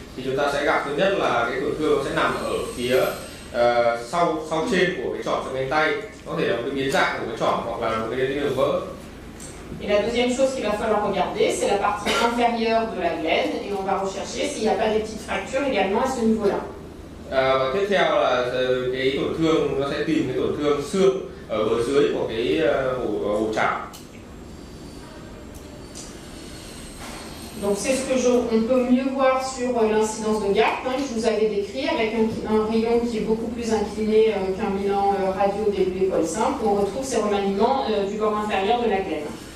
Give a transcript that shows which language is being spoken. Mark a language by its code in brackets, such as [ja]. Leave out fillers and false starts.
[vi] Thì chúng ta sẽ gặp thứ nhất là cái tổn thương nó sẽ nằm ở phía sau trên của cái trỏ xương cánh tay, có thể là một cái biến dạng của cái trỏ hoặc là một cái đường vỡ. [fr] Et la deuxième chose qu'il va falloir regarder, c'est la partie inférieure de la glène, et on va rechercher s'il n'y a pas des petites fractures également à ce niveau-là. [vi] Và tiếp theo là cái tổn thương, nó sẽ tìm cái tổn thương xương ở bờ dưới của cái ổ chảo. [fr] Donc c'est ce que on peut mieux voir sur l'incidence de gap, que je vous avais décrit, avec un rayon qui est beaucoup plus incliné qu'un bilan radio des épaule simple, où on retrouve ces remaniements du bord inférieur de la glène.